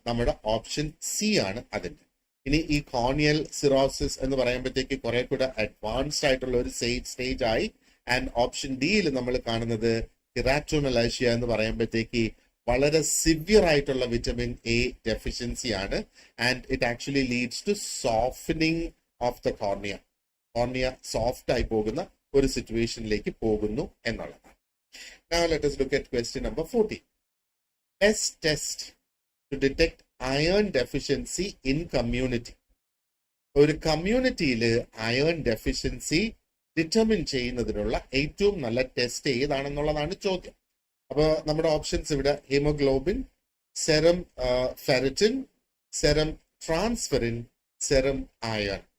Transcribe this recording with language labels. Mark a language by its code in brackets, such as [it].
[ml] നമ്മുടെ option C ആണ് അതിന്റെ. ഇനി ഈ കോർണിയൽ സിറോസിസ് എന്ന് പറയുമ്പോഴത്തേക്ക് കുറെ കൂടെ അഡ്വാൻസ്ഡ് ആയിട്ടുള്ള ഒരു സ്റ്റേജ് ആയി. ആൻഡ് ഓപ്ഷൻ ഡിയിൽ നമ്മൾ കാണുന്നത് കെരാറ്റോമെലേഷ്യ എന്ന് പറയുമ്പോഴത്തേക്ക് വളരെ സിവിയർ ആയിട്ടുള്ള വിറ്റമിൻ എ ഡെഫിഷ്യൻസി ആണ്. [en] And it actually leads to softening of the cornea. [ml] Cornea soft ആയി പോകുന്ന ഒരു സിറ്റുവേഷനിലേക്ക് പോകുന്നു എന്നുള്ളതാണ്. [en] Now let us look at question number 14. Best test to detect iron deficiency in community. [ml] ഒരു കമ്മ്യൂണിറ്റിയിൽ അയൺ ഡെഫിഷ്യൻസി ഡിറ്റർമിൻ ചെയ്യുന്നതിനുള്ള ഏറ്റവും നല്ല ടെസ്റ്റ് ഏതാണെന്നുള്ളതാണ് ചോദ്യം. അപ്പോൾ നമ്മുടെ ഓപ്ഷൻസ് ഇവിടെ haemoglobin, serum ferritin, serum transferrin, serum iron.